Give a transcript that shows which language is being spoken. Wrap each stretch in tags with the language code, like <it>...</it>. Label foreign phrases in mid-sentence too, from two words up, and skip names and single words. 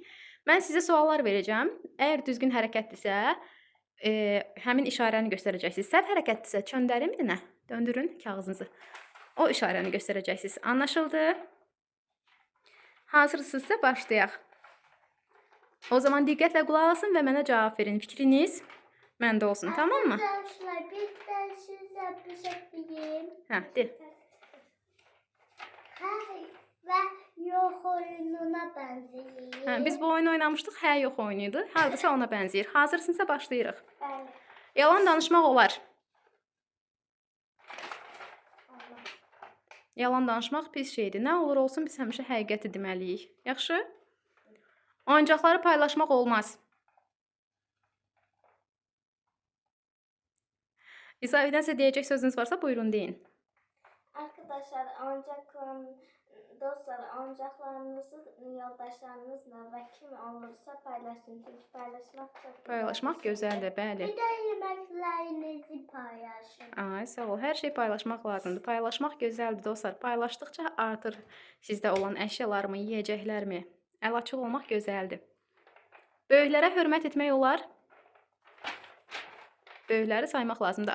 <az>Mən sizə suallar verəcəm. Əgər düzgün hərəkətdirsə, həmin işarəni göstərəcəksiniz. Səhv hərəkətdirsə, çöndərin bir nə? Döndürün kağızınızı. O işarəni göstərəcəksiniz. Anlaşıldı? Hazırsınızsa başlayaq. O zaman diqqətlə qulaq asın və mənə cavab verin. Fikriniz məndə olsun,</az> <tr>tamam mı? Arkadaşlar bir de size bir şey diyeyim.</tr> <az>Hə, de.</az> <tr>Hey ve yok oyununa benziyor.</tr> <az>Hə, biz bu oyunu oynamışdıq. Hə, yox oyunu idi. Hardasa ona bənzəyir. Hazırsınızsa başlayırıq.</az> <tr>Evet.</tr> <az>Yalan danışmaq olar. Allah. Yalan danışmaq pis şeydir. Nə olur olsun biz həmişə həqiqəti deməliyik. Yaxşı? Oyuncaqları paylaşmaq olmaz. İzahidən deyəcək sözünüz varsa buyurun deyin.</az> <tr>Arkadaşlar oyuncaklarınızı yoldaşlarınızla ve kim olursa paylaşın. Çünkü paylaşmak çok güzel.</tr> <az>Paylaşmaq gözəldir, bəli.</az> <tr>Bir de yemeklerinizi paylaşın.</tr> <az>Ay, sağ ol. Hər şey paylaşmaq lazımdır. Paylaşmaq gözəldir dostlar. Paylaşdıqca artır sizdə olan əşyalarmı, yeyəcəklərmi? Əlaçıl olmaq gözəldir. Böyüklərə hörmət etmək olar. Böyükləri saymaq lazımdır.</az>